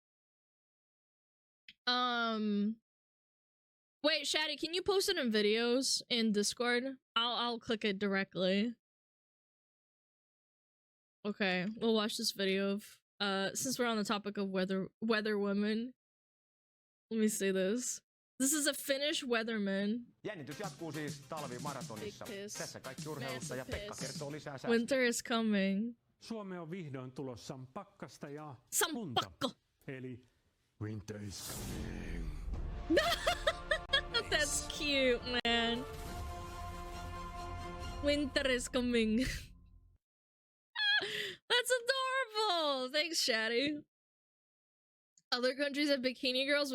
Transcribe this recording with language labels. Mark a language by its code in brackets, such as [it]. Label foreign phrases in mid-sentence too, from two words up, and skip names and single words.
[en] Wait, Shaddy, can you post it in videos in Discord? I'll click it directly. Okay, we'll watch this video of since we're on the topic of weather women. Let me see this. This is a Finnish weatherman. [fi] Jännitys jatkuu siis talvimaratonissa. Tässä kaikki urheilusta ja Pekka kertoo lisää säästä. [en] Winter is coming. [fi] Suomeen on vihdoin tulossa pakkasta ja lunta. Sampakko. [en] Eli winter is coming. That's cute, man. Winter is coming. That's adorable. Thanks, Shaddy. Other countries have bikini girls.